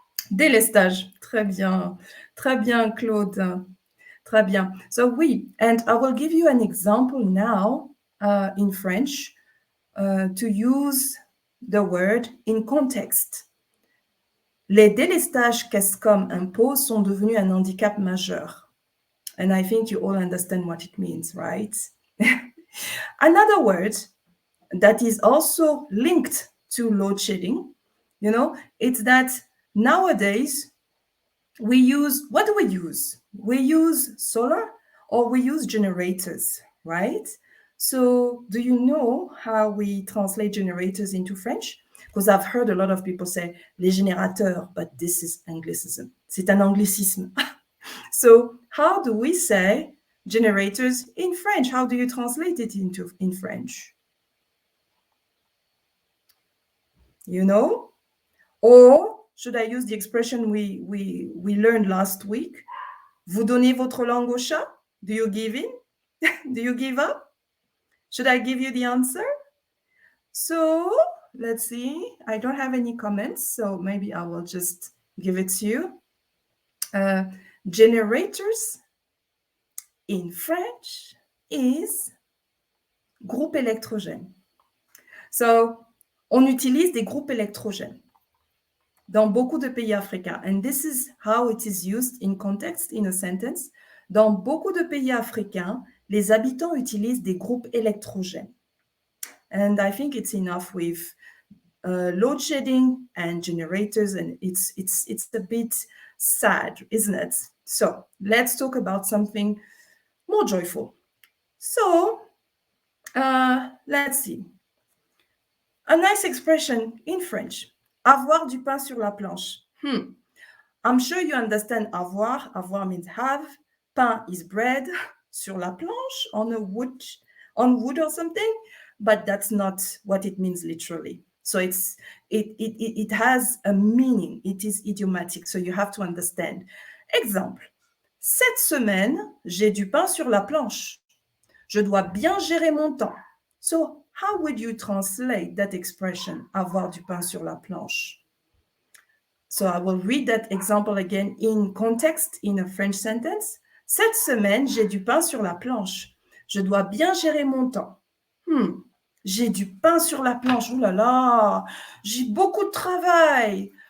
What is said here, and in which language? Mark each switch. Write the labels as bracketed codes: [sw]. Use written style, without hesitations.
[fr] Délestage. Très bien, Claude. Très bien. [en] So oui, and I will give you an example now in French to use the word in context. [fr] Les délestages qu'ESCOM impose sont devenus un handicap majeur. [en] And I think you all understand what it means, right? Another word that is also linked to load shedding, you know, it's that nowadays we use, what do we use? We use solar or we use generators, right? So do you know how we translate generators into French? Because I've heard a lot of people say les générateurs, but this is anglicism. [fr] C'est un anglicisme. [en] So how do we say generators in French? How do you translate it in French? You know? Or should I use the expression we learned last week? [fr] Vous donnez votre langue au chat? [en] Do you give in? Do you give up? Should I give you the answer? So let's see. I don't have any comments, so maybe I will just give it to you. Generators in French is groupe électrogène. [fr] So, on utilise des groupes électrogènes dans beaucoup de pays africains. [en] And this is how it is used in context, in a sentence. [fr] Dans beaucoup de pays africains, les habitants utilisent des groupes électrogènes. [en] And I think it's enough with load shedding and generators, and it's a bit sad, isn't it? So let's talk about something more joyful. So let's see. A nice expression in French, [fr] avoir du pain sur la planche. [en] I'm sure you understand avoir. Avoir means have. Pain is bread. [fr] sur la planche, [en] on wood or something, but that's not what it means literally. So it has a meaning. It is idiomatic, so you have to understand. [fr] Exemple. Cette semaine, j'ai du pain sur la planche. Je dois bien gérer mon temps. [en] So, how would you translate that expression, [fr] avoir du pain sur la planche? [en] So, I will read that example again in context in a French sentence. [fr] Cette semaine, j'ai du pain sur la planche. Je dois bien gérer mon temps. J'ai du pain sur la planche. Ouh là là, j'ai beaucoup de travail.